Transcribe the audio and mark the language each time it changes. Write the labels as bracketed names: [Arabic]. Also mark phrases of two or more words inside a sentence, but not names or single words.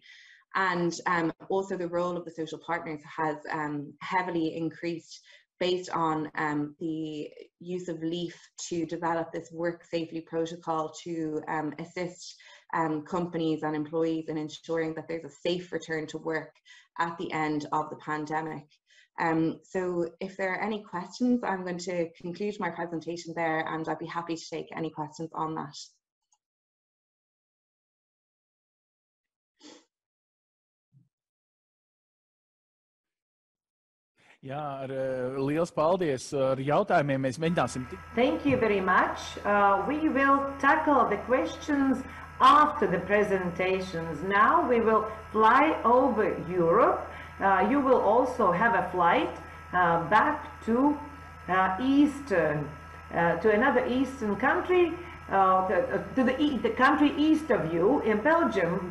[English] And also the role of the social partners has heavily increased based on the use of LEAF to develop this work safely protocol to assist companies and employees in ensuring that there's a safe return to work at the end of the pandemic. So if there are any questions, I'm going to conclude my presentation there, and I'd be happy to take any questions on that. [Latvian] Jā, liels paldies ar jautājumiem. Mēs mēģināsim. [English] Thank you very much. We will tackle the questions after the presentations. Now we will fly over Europe. You will also have a flight back to to another eastern country, to the country east of you, in Belgium.